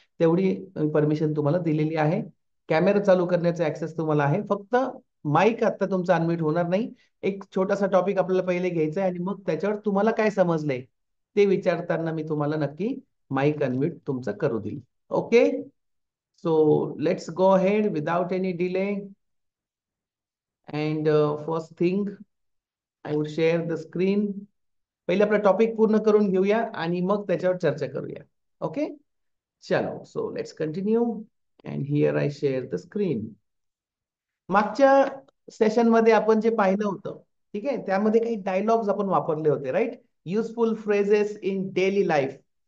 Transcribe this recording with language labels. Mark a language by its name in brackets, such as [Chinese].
[Marathi] तेवढी परमिशन तुम्हाला दिलेली आहे. कॅमेरा चालू करण्याचा ऍक्सेस तुम्हाला आहे. फक्त माईक आता तुमचा अनम्यूट होणार नाही. एक छोटासा टॉपिक आपल्याला पहिले घ्यायचा आहे, आणि मग त्याच्यावर तुम्हाला काय समजलंय ते विचारताना मी तुम्हाला नक्की माईक अनम्यूट तुमचं करू देईल. Okay. [English] So let's go ahead without any delay. And first thing, I would share the screen. [Marathi] पहिले आपला टॉपिक पूर्ण करून घेऊया आणि मग त्याच्यावर चर्चा करूया. ओके. चलो. [English] So let's continue. And here I share the screen. [Marathi] मागच्या सेशन मध्ये आपण जे पाहिलं होतं, ठीक आहे, त्यामध्ये काही डायलॉग्स आपण वापरले होते, right. [English] Useful phrases in daily life.